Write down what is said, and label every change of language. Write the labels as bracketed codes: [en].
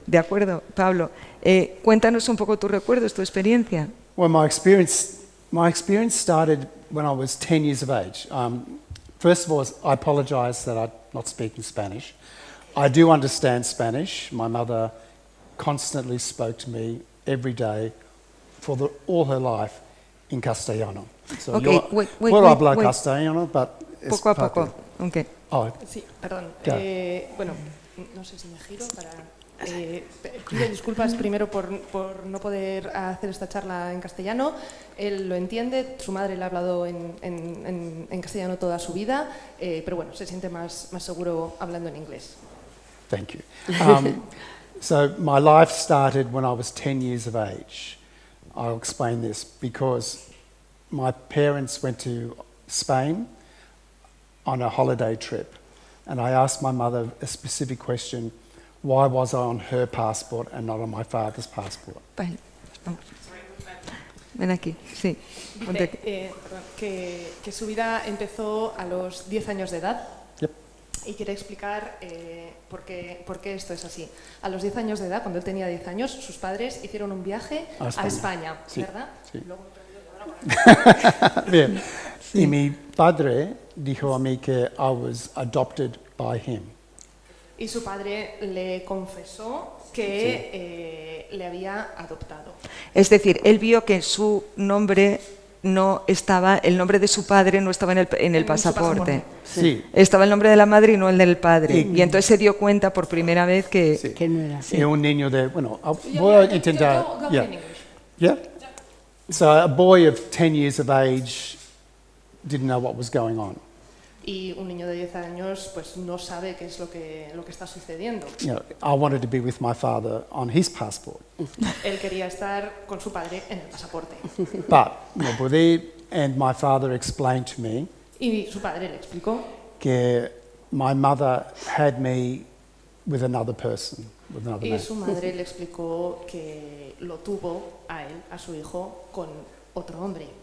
[es] ¿De acuerdo, Pablo? Cuéntanos un poco tus recuerdos, tu experiencia. [en] Well, my experience started when I was 10 years of age. First of all, I apologize that I'm not speaking Spanish. I do understand Spanish. My mother constantly spoke to me every day for all her life in castellano. So okay, [es] puedo hablar castellano, but poco a poco. Okay. Oh, sí, perdón. Bueno, no sé si me giro para... pido disculpas primero por no poder hacer esta charla en castellano. Él lo entiende, su madre le ha hablado en castellano toda su vida, pero bueno, se siente más seguro hablando en inglés. [en] Thank you. So my life started when I was 10 years of age. I'll explain this because my parents went to Spain on a holiday trip, and I asked my mother a specific question: why was I on her passport and not on my father's passport? [es] Vale, vamos. Ven aquí, sí. Dice que su vida empezó a los 10 años de edad. [en] Yep. [es] Y quiere explicar por qué esto es así. A los 10 años de edad, cuando él tenía 10 años, sus padres hicieron un viaje a España, sí, ¿verdad? Sí. Luego... Bien. Sí. Y mi padre dijo a mí que [en] I was adopted by him. [es] Y su padre le confesó que le había adoptado. Es decir, él vio que su nombre no estaba, el nombre de su padre no estaba en el su pasaporte. Sí. Estaba el nombre de la madre y no el del padre. Y entonces se dio cuenta por primera vez que... Sí. Que no era así. Y un niño de, bueno, voy a intentar. [en] Go Yeah. in English. Yeah. So a boy of 10 years of age didn't know what was going on. [es] Y un niño de 10 años pues no sabe qué es lo que está sucediendo. [en] You know, I wanted to be with my father on his passport, [es] Él quería estar con su padre en el pasaporte. [en] but [es] no pude, [en] and my father explained to me [es] Y su padre le explicó [en] que my mother had me with another person, with another [es] y [en] man. [es] su madre le explicó que lo tuvo a él, a su hijo, con otro hombre.